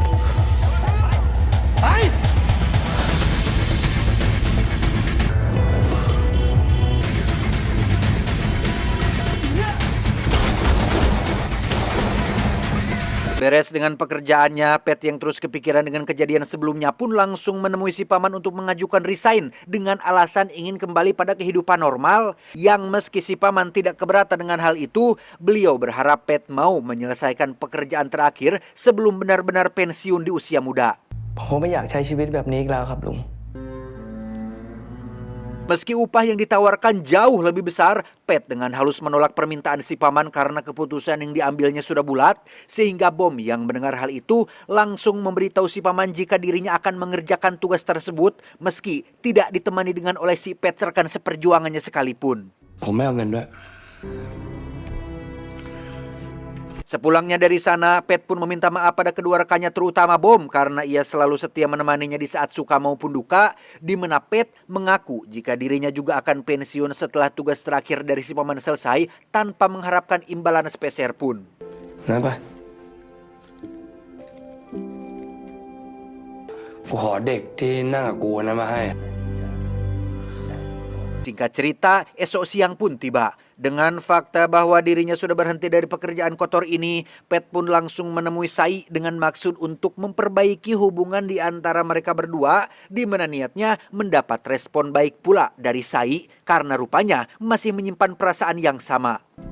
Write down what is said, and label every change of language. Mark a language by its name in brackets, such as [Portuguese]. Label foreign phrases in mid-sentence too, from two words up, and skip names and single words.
[Indonesian] Beres dengan pekerjaannya, Pat yang terus kepikiran dengan kejadian sebelumnya pun langsung menemui si paman untuk mengajukan resign dengan alasan ingin kembali pada kehidupan normal. Yang meski si paman tidak keberatan dengan hal itu, beliau berharap Pat mau menyelesaikan pekerjaan terakhir sebelum benar-benar pensiun di usia muda. [Thai] ผมไม่อยากใช้ชีวิตแบบนี้อีกแล้วครับลุง [Indonesian] Meski upah yang ditawarkan jauh lebih besar, Pat dengan halus menolak permintaan si paman karena keputusan yang diambilnya sudah bulat, sehingga bom yang mendengar hal itu langsung memberitahu si paman jika dirinya akan mengerjakan tugas tersebut meski tidak ditemani dengan oleh si Pat rekan seperjuangannya sekalipun. [Thai] ผมไม่เอาเงินด้วย [Indonesian] Sepulangnya dari sana, Pat pun meminta maaf pada kedua rekannya terutama Bom karena ia selalu setia menemaninya di saat suka maupun duka, di mana Pat mengaku jika dirinya juga akan pensiun setelah tugas terakhir dari si paman selesai tanpa mengharapkan imbalan sepeser pun. Kenapa? [Thai] กูขอเด็กที่นั่งกับกูนะมาให้ [Indonesian] Singkat cerita, esok siang pun tiba. Dengan fakta bahwa dirinya sudah berhenti dari pekerjaan kotor ini, Pat pun langsung menemui Sai dengan maksud untuk memperbaiki hubungan di antara mereka berdua, di mana niatnya mendapat respon baik pula dari Sai karena rupanya masih menyimpan perasaan yang sama.